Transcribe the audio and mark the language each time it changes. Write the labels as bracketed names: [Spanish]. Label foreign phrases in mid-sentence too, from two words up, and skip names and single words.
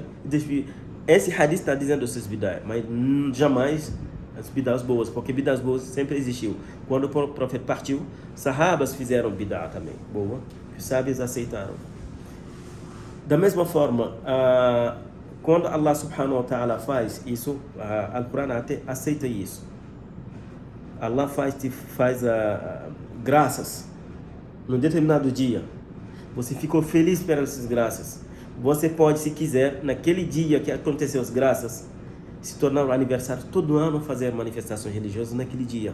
[Portuguese] Esse hadith está dizendo essas bid'ah, mas jamais as bid'ahs boas, porque bid'ahs boas sempre existiu. Quando o profeta partiu, sahabas fizeram bid'ah também, boa, os sábios aceitaram. Da mesma forma, quando Allah [Arabic] سبحانه وتعالى [Portuguese] faz isso, o Corão até aceita isso. Allah faz graças num determinado dia. Você ficou feliz pelas graças. Você pode, se quiser, naquele dia que aconteceu as graças, se tornar um aniversário todo ano, fazer manifestações religiosas naquele dia.